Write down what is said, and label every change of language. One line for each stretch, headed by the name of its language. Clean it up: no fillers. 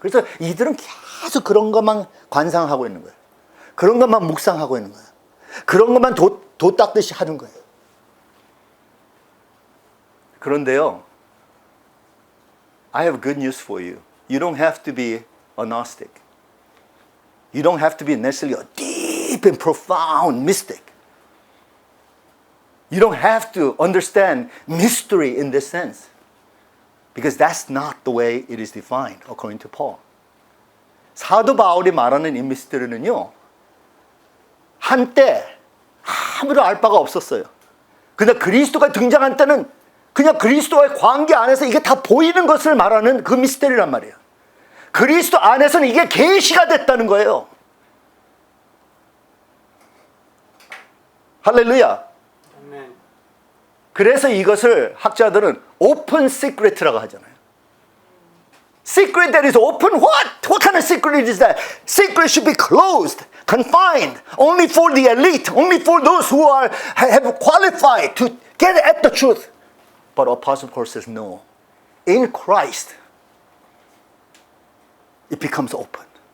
Korean: 그래서 이들은 계속 그런 것만 관상하고 있는 거예요. 그런 것만 묵상하고 있는 거예요. 그런 것만 도 닦듯이 하는 거예요. 그런데요,
English: I have good news for you. You don't have to be a Gnostic. You don't have to be necessarily a deep and profound mystic. You don't have to understand mystery in this sense. Because that's not the way it is defined according to Paul.
Korean: 사도 바울이 말하는 이 미스터리는요, 한때 아무도 알 바가 없었어요. 근데 그리스도가 등장한 때는 그냥 그리스도와의 관계 안에서 이게 다 보이는 것을 말하는 그 미스터리란 말이에요. 그리스도 안에서는 이게 계시가 됐다는 거예요. 할렐루야. 그래서 이것을 학자들은 open secret라고 하잖아요.
English: Secret that is open? What kind of secret is that? Secret should be closed. confined, only for the elite, only for those who have qualified to get at the truth. But Apostle Paul says, no. In Christ, it becomes open.